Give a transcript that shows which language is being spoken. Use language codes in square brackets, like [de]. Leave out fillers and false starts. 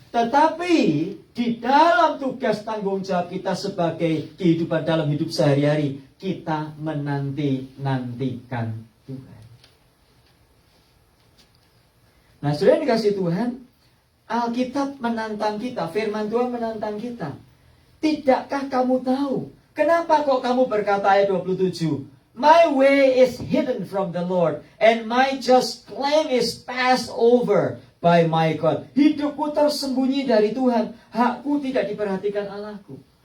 [id] Tetapi di dalam tugas tanggung jawab kita sebagai kehidupan dalam hidup sehari-hari, kita menanti-nantikan Tuhan. Nah, saudara yang dikasih Tuhan, Alkitab menantang kita, firman Tuhan menantang kita. Tidakkah kamu tahu? Kenapa kok kamu berkata ayat 27? [en] My way is hidden from the Lord, and my just claim is passed over by my God. [id] Hidupku tersembunyi dari Tuhan, hakku tidak diperhatikan Allahku.